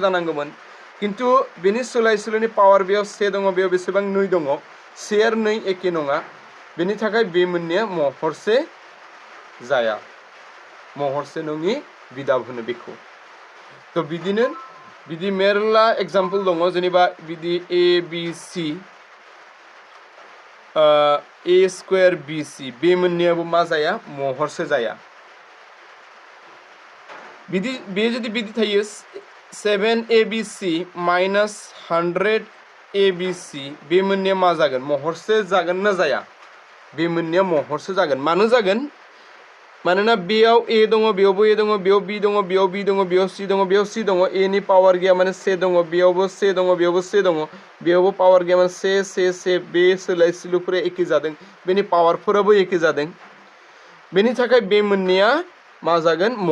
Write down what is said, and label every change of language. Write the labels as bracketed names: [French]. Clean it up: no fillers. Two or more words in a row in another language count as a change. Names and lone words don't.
[Bodo] जानांगौमोन किन्तु बेनि सोलायसोलुनि पावार बेयाव 1 दङ बेयाव बेसेबां 2 दङ 1 आरो 2 एके नङा बेनि थाखाय बे मोननैया महरसे जाया महरसे नङि बिदाब होनो बेखौ तो बिदिनो बिदि मेरला एग्जाम्पल दङ जेनेबा बिदि a b c a स्क्वायर b c बे मोननैयाबो मा जाया महरसे जाया बिदि बे जुदि बिदि थायो 7abc माइनास 100abc बे मोननैया मा जागोन महरसे जागोन ना जाया बे मोननैया महरसे जागोन मानो जागोन मानोना बेयाव a दङ बेयावबो a दङ बेयाव b दङ बेयाव b दङ बेयाव c दङ बेयाव c दङ a नि पावार गैया माने 1 दङ बेयावबो 1 दङ बेयावबो 1 दङ बेयावबो पावार गैया माने 1 बे सोलायसोलुफोरा एखे जादों बेनि पावारफोराबो एखे जादों बेनि थाखाय बे मोननैया मा जागोन